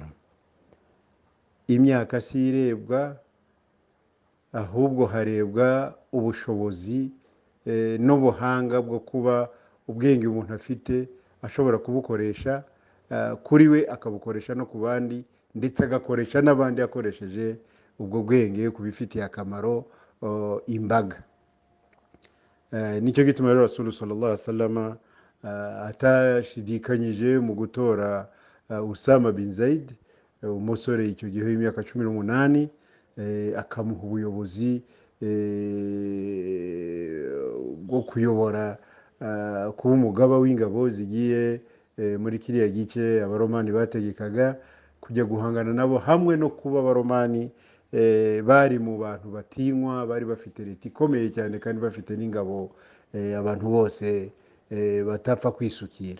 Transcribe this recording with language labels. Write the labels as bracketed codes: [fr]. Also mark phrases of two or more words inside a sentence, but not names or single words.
[rw] Imyaka si irebwa, ahubwo harebwa ubushobozi n'ubuhanga bwo kuba ubwenge umuntu afite ashobora kubukoresha kuri we, akabukoresha no ku bandi, ndetse agakoresha n'abandi yakoresheje ubwo bwenge ku bifitiye akamaro imbaga. Nicyo gituma rero Rasul [ar] صلى الله عليه وسلم [rw] atashidikanyije mu gutora Usama bin Zaid, umusore icyo gihe w'imyaka 18, akamuha ubuyobozi bwo kuyobora, kuba umugaba w'ingabo zigiye muri kiriya gice abaromani bategekaga, kujya guhangana nabo, hamwe no kuba abaromani bari mu bantu batinywa, bari bafite leta ikomeye cyane kandi bafite n'ingabo abantu bose batapfa kwisukira.